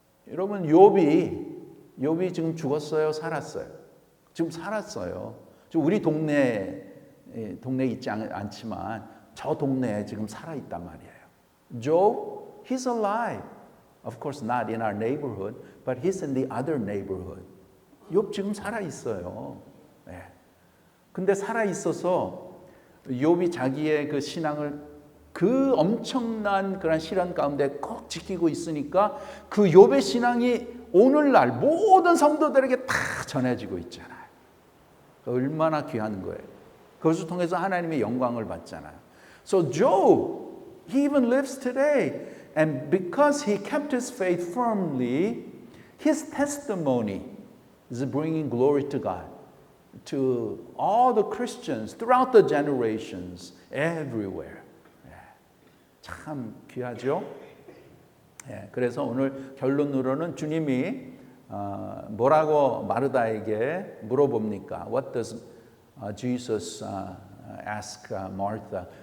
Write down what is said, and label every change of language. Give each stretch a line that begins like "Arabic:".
Korean: 여러분 욥이 지금 죽었어요, 살았어요? 지금 살았어요. 지금 우리 동네에 있지 않지만 저 동네에 지금 살아 있단 말이에요.
English: Job, he's alive. Of course not in our neighborhood, but he's in the other neighborhood.
Korean: 욥 지금 살아 있어요. 네. 근데 살아 있어서 욥이 자기의 그 신앙을 그 엄청난 그런 시련 가운데 꼭 지키고 있으니까 그 욥의 신앙이 오늘날 모든 성도들에게 다 전해지고 있잖아요. 얼마나 귀한 거예요. 그것을 통해서 하나님의 영광을 받잖아요.
English: So Job, he even lives today. And because he kept his faith firmly, his testimony is bringing glory to God, to all the Christians throughout the generations, everywhere.
Korean: 참 귀하죠? 그래서 오늘 결론으로는 주님이 뭐라고 마르다에게 물어봅니까?
English: What does Jesus ask Martha?